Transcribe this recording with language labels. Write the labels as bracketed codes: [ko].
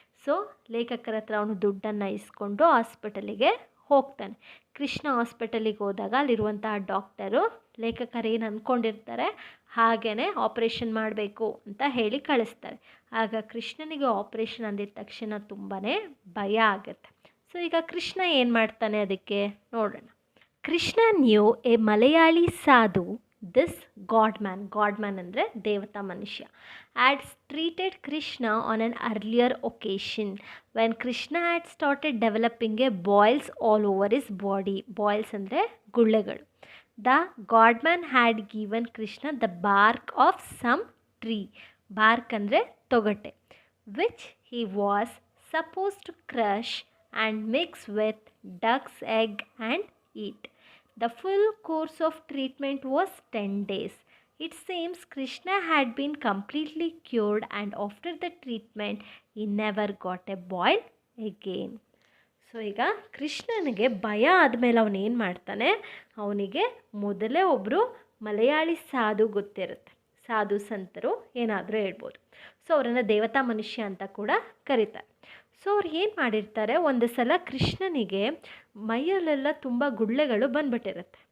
[kn] So ಲೇಖಕರ ಹತ್ರ ಅವನು ದುಡ್ಡನ್ನು ಇಸ್ಕೊಂಡು ಹಾಸ್ಪಿಟಲಿಗೆ ಹೋಗ್ತಾನೆ. ಕೃಷ್ಣ ಹಾಸ್ಪಿಟಲಿಗೆ ಹೋದಾಗ ಅಲ್ಲಿರುವಂತಹ ಡಾಕ್ಟರು ಲೇಖಕರು ಏನು ಅಂದ್ಕೊಂಡಿರ್ತಾರೆ ಹಾಗೇ ಆಪ್ರೇಷನ್ ಮಾಡಬೇಕು ಅಂತ ಹೇಳಿ ಕಳಿಸ್ತಾರೆ. ಆಗ ಕೃಷ್ಣನಿಗೆ ಆಪ್ರೇಷನ್ ಅಂದಿದ ತಕ್ಷಣ ತುಂಬಾ ಭಯ ಆಗುತ್ತೆ. ಸೊ ಈಗ ಕೃಷ್ಣ ಏನು ಮಾಡ್ತಾನೆ ಅದಕ್ಕೆ ನೋಡೋಣ. [en] Krishna knew a Malayali sadhu this godman [kn] ಅಂದರೆ ದೇವತಾ ಮನುಷ್ಯ [en] had treated Krishna on an earlier occasion when Krishna had started developing a boils all over his body. [kn] Boils ಅಂದರೆ ಗುಳ್ಳೆಗಳು. [en] The godman had given Krishna the bark of some tree. Bark [kn] ಅಂದರೆ ತೊಗಟೆ, [en] which he was supposed to crush and mix with duck's egg and eat. The full course of treatment was 10 days. It seems Krishna had been completely cured and after the treatment he never got a boil again. [kn] So ಈಗ ಕೃಷ್ಣನಿಗೆ ಭಯ ಆದಮೇಲೆ ಅವನೇನು ಮಾಡ್ತಾನೆ, ಅವನಿಗೆ ಮೊದಲೇ ಒಬ್ಬರು ಮಲಯಾಳಿ ಸಾಧು ಗೊತ್ತಿರುತ್ತೆ. ಸಾಧು ಸಂತರು ಏನಾದರೂ ಹೇಳ್ಬೋದು. ಸೊ ಅವರನ್ನು ದೇವತಾ ಮನುಷ್ಯ ಅಂತ ಕೂಡ ಕರೀತಾರೆ. ಸೊ ಅವ್ರು ಏನು ಮಾಡಿರ್ತಾರೆ, ಒಂದು ಸಲ ಕೃಷ್ಣನಿಗೆ ಮೈಯಲ್ಲೆಲ್ಲ ತುಂಬ ಗುಳ್ಳೆಗಳು ಬಂದ್ಬಿಟ್ಟಿರುತ್ತೆ.